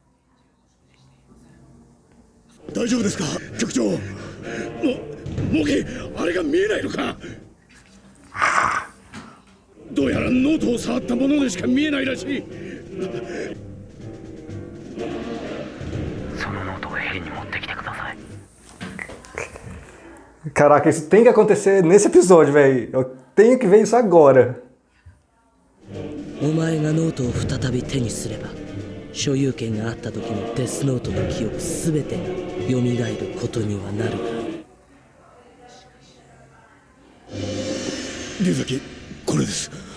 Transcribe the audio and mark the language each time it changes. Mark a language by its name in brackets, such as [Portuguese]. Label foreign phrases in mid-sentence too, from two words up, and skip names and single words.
[Japanese] 大丈夫ですか、局長。モケ、あれが見えないのか。どうやらノートを触ったものでしか見えないらしい。そのノートをヘリに持ってきてください。 [Portuguese] Caraca, isso tem que acontecer nesse episódio, velho. Eu tenho que ver isso agora. [Japanese] お前がノートを再び手にすれば、所有権があった時のデスノートの記憶すべてが蘇ることにはなるが。龍崎、これです。